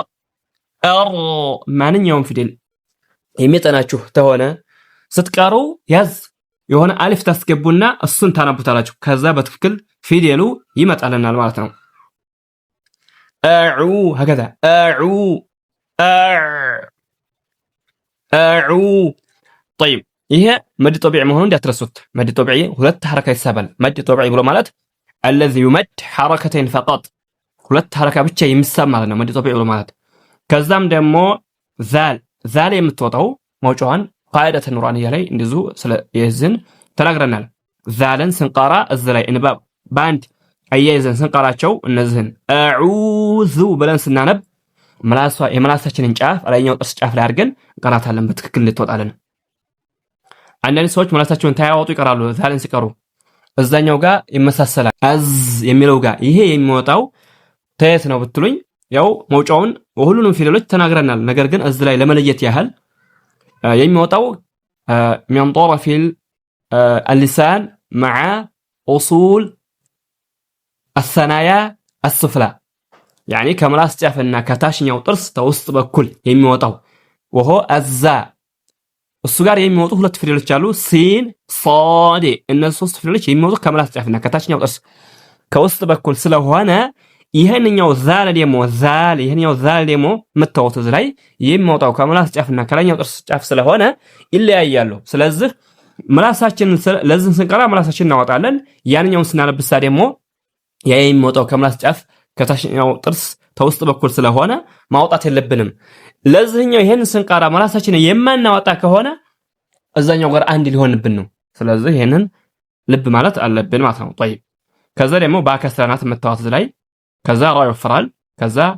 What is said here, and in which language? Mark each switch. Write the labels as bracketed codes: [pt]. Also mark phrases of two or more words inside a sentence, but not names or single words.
[am] ማንኛውም ፊደል የሚጠናችሁ ተሆነ ስትቀሩ ያዝ የሆነ አሊፍ ታስገቡና እሱን ታነቡታላችሁ። ከዛ በትክክል ፊደሉ ይመጣልናል ማለት ነው። አዑ هكذا አዑ አዑ طيب ይሄ [ar] مد طبيعي [am] መሆኑን እንዳትረሱት። [ar] مد طبيعي [am] ሁለት ሐረካ ይሳባል። [ar] مد طبيعي [am] ብሎ ማለት [ar] الذي يمد حركتين فقط [am] ሁለት ሐረካ ብቻ የሚሳብ ማለት ነው [ar] مد طبيعي [am] ብሎ ማለት። ከዛም ደግሞ ዛል የምትወጣው መውጫዋን ቃዒደተ ኑራንያ ላይ እንደዚሁ ስለ የዝን ተናግረናል። ዛልን ስንቀራ እዚ ላይ እንባብ ባንድ አያይዘን ስንቀራቸው እነዚህን አዑዙ ብለን ስናነብ የመላሳችንን ጫፍ አላኛው ጥርስ ጫፍ ላይ አድርገን እንቀራታለን በትክክል እንድትወጣለን። አንዳንድ ሰዎች መላሳቸውን ታያወጡ ይቀራሉ። ዛልን ሲቀሩ እዛኛው ጋር ይመሳሰላል አዝ የሚለው ጋር። ይሄ የሚወጣው ተየት ነው ብትሉኝ ያው መውጫውን ሁሉንም ፊደሎች ተናግረናል። ነገር ግን እዚ ላይ ለመለየት ያህል የሚወጣው [ar] من طرف اللسان مع أصول الثنايا السفلى يعني [am] ከምላስ ጫፍና ከታችኛው ጥርስ ተውስጥ በኩል የሚወጣው [ar] وهو الزاء [am] እሱ ጋር የሚወጡ ሁለት ፊደሎች አሉ ሲን ሷድ። እነዚህ ሶስት ፊደሎች የሚወጡ ከምላስ ጫፍና ከታችኛው ጥርስ ከውስጥ በኩል ስለሆነ ይሄንኛው ዛል ደግሞ የምታዩት እዚህ ላይ የሚወጣው ከምላስ ጫፍና ከላይኛው ጥርስ ጫፍ ስለሆነ ይለያያሉ። ስለዚህ ምላሳችንን ለዚህ ስንቀራ ምላሳችንን እናወጣለን። ያንኛውን ስናነብሳ ደግሞ ያ የሚወጣው ከምላስ ጫፍ ከታችኛው ጥርስ ተውስጥ በኩል ስለሆነ ማውጣት የለብንም። ለዚህኛው ይሄን ስንቀራ ምላሳችንን የማናወጣ ከሆነ እዛኛው ጋር አንድ ሊሆንብን ነው። ስለዚህ ይሄንን ልብ ማለት አለብን ማለት ነው። طيب ከዛ ደግሞ ባከስራናት የምታዩት እዚህ ላይ ከዛ ራ ይወፍራል። ከዛ